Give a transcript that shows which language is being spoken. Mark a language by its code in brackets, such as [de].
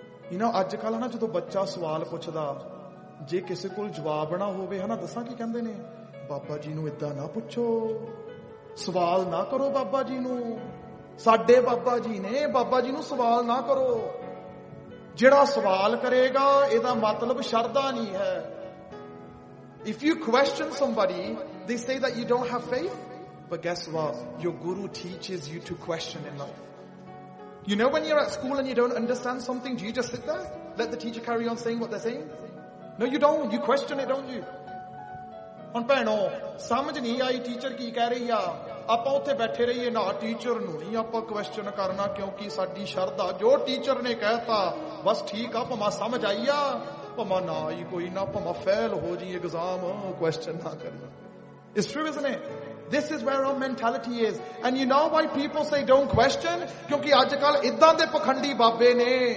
[en] You know, [pa] ਅੱਜ ਕੱਲ੍ਹ ਨਾ ਜਦੋਂ ਬੱਚਾ ਸਵਾਲ ਪੁੱਛਦਾ ਜੇ ਕਿਸੇ ਕੋਲ ਜਵਾਬ ਨਾ ਹੋਵੇ ਹਨਾ ਦੱਸਾਂ ਕੀ ਕਹਿੰਦੇ ਨੇ ਬਾਬਾ ਜੀ ਨੂੰ ਇੱਦਾਂ ਨਾ ਪੁੱਛੋ ਸਵਾਲ ਨਾ ਕਰੋ ਬਾਬਾ ਜੀ ਨੂੰ ਸਾਡੇ ਬਾਬਾ ਜੀ ਨੇ ਬਾਬਾ ਜੀ ਨੂੰ ਸਵਾਲ ਨਾ ਕਰੋ ਜਿਹੜਾ ਸਵਾਲ ਕਰੇਗਾ ਇਹਦਾ ਮਤਲਬ ਸ਼ਰਧਾ ਨਹੀਂ ਹੈ [en] If you question somebody, they say that you don't have faith. But guess what? Your guru teaches you to question in life. You know when you're at school and you don't understand something, do you just sit there? Let the teacher carry on saying what they're saying? No, you don't. You question it, don't you? [pa] ਹੁਣ ਭੈਣੋ ਸਮਝ ਨਹੀਂ ਆਈ teacher ਕੀ ਕਹਿ ਰਹੀ ਆ ਆਪਾਂ ਉੱਥੇ ਬੈਠੇ ਰਹੀਏ ਨਾ ਟੀਚਰ ਨੂੰ ਨਹੀਂ ਆਪਾਂ ਕੁਐਸਚਨ ਕਰਨਾ ਕਿਉਂਕਿ ਸਾਡੀ ਸ਼ਰਧਾ ਜੋ ਟੀਚਰ ਨੇ ਕਹਿਤਾ ਬਸ ਠੀਕ ਆ ਭਮਾ ਸਮਝ ਆਈ ਆ ਭਮਾ ਨਾ ਆਈ ਕੋਈ ਨਾ ਭਮਾ ਫੇਲ ਹੋ ਜਾਈ ਐਗਜ਼ਾਮ ਕੁਐਸਚਨ ਨਾ ਕਰਨਾ [en] ਇਸ true is ਨੇ this is where our mentality is and you know why people say don't question [pa] ਕਿਉਂਕਿ ਅੱਜ ਕੱਲ ਇਦਾਂ ਦੇ ਪਖੰਡੀ ਬਾਬੇ ਨੇ